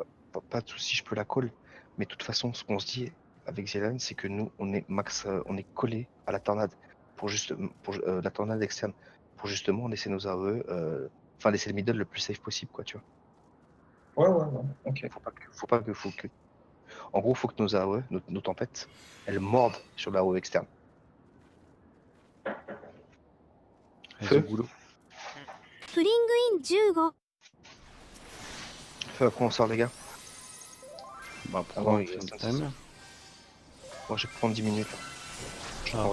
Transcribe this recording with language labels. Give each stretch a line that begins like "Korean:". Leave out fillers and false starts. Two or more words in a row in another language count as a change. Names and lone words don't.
French: Pas de souci, je peux la coller. Mais de toute façon, ce qu'on se dit avec Zilan, c'est que nous, on est on est collé à la tornade pour la tornade externe, pour justement laisser nos AOE, enfin laisser le middle le plus safe possible, quoi, tu vois. Ouais. Ok. Faut que, en gros, faut que nos AOE, nos tempêtes, elles mordent sur la AOE externe. Elles Feu. ont boulot. プリングイン15 Feu, après on sort, les gars. Bah Ah pourquoi bon, on il fait reste un un timer? Moi, je vais prendre 10 minutes. Je Ah.